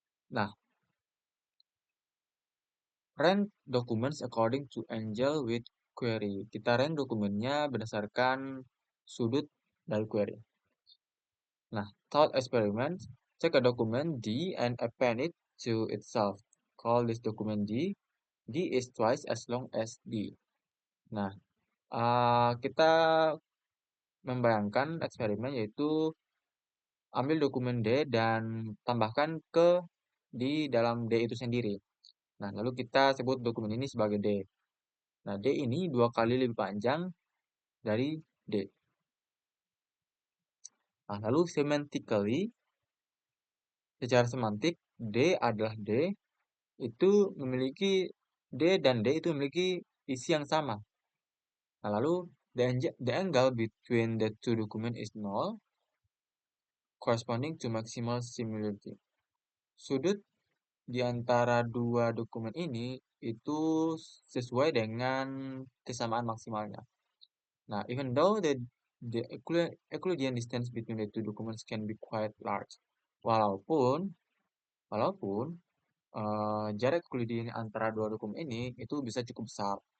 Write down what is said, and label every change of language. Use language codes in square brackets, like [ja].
[en] Nah, rank documents according to angle with query. [id] Kita rank dokumennya berdasarkan sudut dari query. [en] Nah, thought experiment, check a document D and append it to itself. Call this document D. D is twice as long as D. [id] Nah, kita membayangkan eksperimen yaitu ambil dokumen D dan tambahkan ke di dalam D itu sendiri. Nah, lalu kita sebut dokumen ini sebagai D. Nah, D ini dua kali lebih panjang dari D. Nah, lalu semantically, secara semantik, D adalah D, itu memiliki D dan D itu memiliki isi yang sama. [en] Nah, lalu the angle between the two document is null, corresponding to maximal similarity. [id] Sudut di antara dua dokumen ini itu sesuai dengan kesamaan maksimalnya. [en] Nah, even though the Euclidean distance between the two documents can be quite large. [id] Walaupun walaupun jarak Euclidean antara dua dokumen ini itu bisa cukup besar.